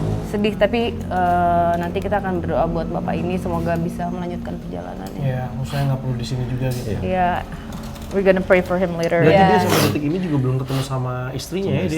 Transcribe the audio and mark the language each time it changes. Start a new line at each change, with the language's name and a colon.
Indonesian: Sedih tapi nanti kita akan berdoa buat bapak ini semoga bisa melanjutkan perjalanannya. Iya, maksudnya nggak perlu di sini juga gitu.
English: Iya, we're gonna pray for him later.
Indonesian: Berarti dia
English: Yeah.
Indonesian: sampai detik ini juga belum ketemu sama istrinya ya dia.